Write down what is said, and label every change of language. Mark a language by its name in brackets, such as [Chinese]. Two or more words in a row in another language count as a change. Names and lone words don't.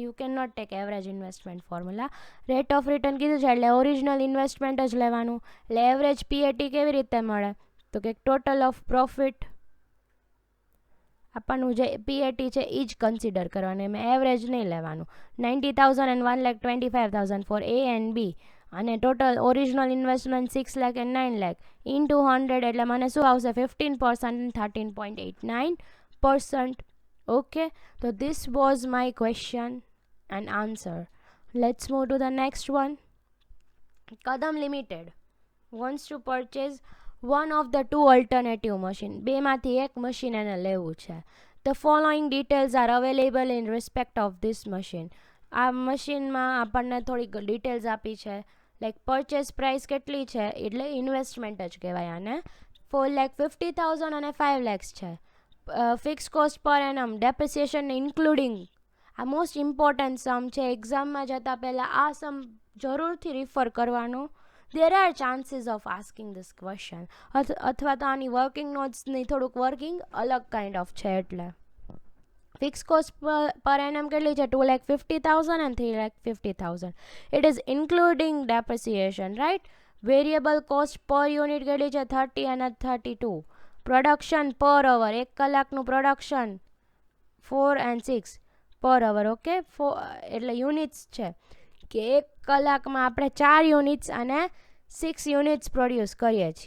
[English] you can not take average investment formula. rate of return [Gujarati] કીધું છે એટલે [English] original investment [Gujarati] જ લેવાનું. એટલે એવરેજ PAT કેવી રીતે મળે? તો કે [English] total of profit [Gujarati] આપણનું જે PAT છે એ જ કન્સિડર કરવાનું, એમાં એવરેજ નહીં લેવાનું. [English] 90,000 and 1,25,000 for A and B અને total original investment 6 lakh and 9 lakh into 100 [Gujarati] એટલે મને શું આવશે? [English] 15% and 13.89%. Okay, so this was my question and answer. Let's move to the next one. Kadam Limited wants to purchase one of the two alternative machine. [Gujarati] બેમાંથી એક મશીન એને લેવું છે. [English] The following details are available in respect of this machine. [Gujarati] આ મશીનમાં આપણને થોડીક ડિટેલ્સ આપી છે. [English] like purchase price [Gujarati] કેટલી છે? એટલે ઇન્વેસ્ટમેન્ટ જ કહેવાય આને. 4,50,000 અને 5 lakhs છે. [English] fixed cost per annum, depreciation including. [Gujarati] આ [English] most important sum [Gujarati] છે. એક્ઝામમાં જતાં પહેલાં આ સમ જરૂરથી રિફર કરવાનો. [English] There are chances of asking this question. [Gujarati] અથવા તો આની [English] working notes [Gujarati] થોડુંક વર્કિંગ અલગ [English] kind of [Gujarati] છે. એટલે [English] fixed cost per annum [Gujarati] કેટલી છે? [English] 2,50,000 and 3,50,000. It is including depreciation, right? Variable cost per unit [Gujarati] કેટલી છે? [English] 30 અને 32. production per hour, [Gujarati] 1 કલાકનું પ્રોડક્શન [English] 4 and 6 per hour. [Gujarati] ઓકે, એટલે યુનિટ્સ છે કે 1 કલાકમાં આપણે 4 યુનિટ્સ અને 6 [English] units produce [Gujarati] કરીએ છીએ.